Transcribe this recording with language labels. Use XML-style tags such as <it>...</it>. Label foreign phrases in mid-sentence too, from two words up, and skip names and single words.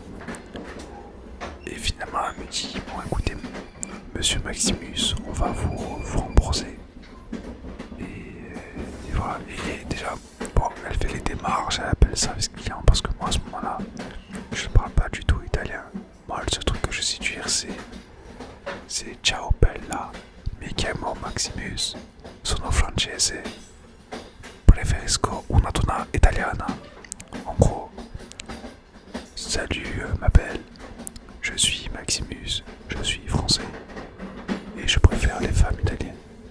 <fr>Et finalement elle me dit bon écoutez monsieur Maximus, on va vous rembourser. Et voilà, et déjà bon, elle fait les démarches, elle appelle le service client parce que moi à ce moment-là, je ne parle pas du tout italien. Moi le seul truc que je sais dire c'est</fr> <it>ciao bella, mi chiamo Maximus, sono francese, preferisco una donna italiana.</it> <fr>En gros, salut ma belle, je suis Maximus, je suis français et je préfère les femmes italiennes.</fr>